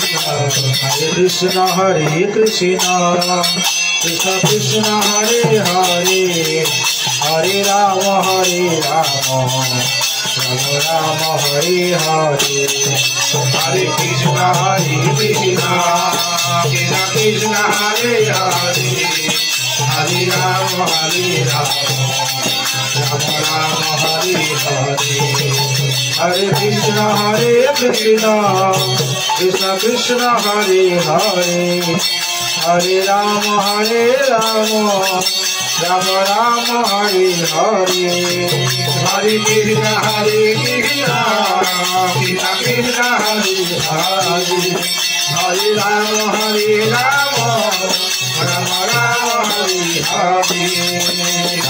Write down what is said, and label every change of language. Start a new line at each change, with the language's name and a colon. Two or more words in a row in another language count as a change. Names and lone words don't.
Sanskrit: হরে কৃষ্ণ কৃষ্ণ কৃষ্ণ হরে হরে হরে রাম রাম রাম হরে হরে। হরে কৃষ্ণ কৃষ্ণ কৃষ্ণ হরে হরে হরে রাম রাম রাম হরে হরে। हरे कृष्ण कृष्ण कृष्ण हरे हरे हरे राम राम राम हरे हरे। हरे कृष्ण कृष्ण कृष्ण हरे हरे हरे राम राम राम हरे हरे।